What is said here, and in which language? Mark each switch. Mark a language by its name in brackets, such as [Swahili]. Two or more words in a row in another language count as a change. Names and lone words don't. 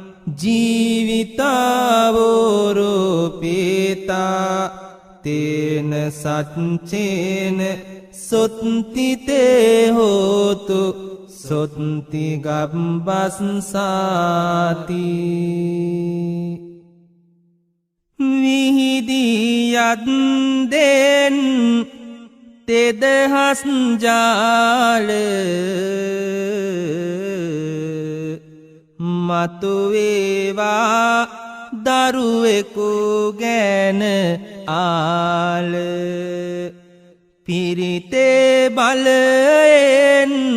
[Pali] ජීවිතාවෝරෝපේතා තේන සච්චේන සොත්තිතේ හෝතු සොත්ති ගබ්බස්සාති [Sinhala] විහිදියත් දෙන් තෙදහස් ජාල මතුවේවා දරුවෙකු ගැන ආල පිරිතේ බලයෙන්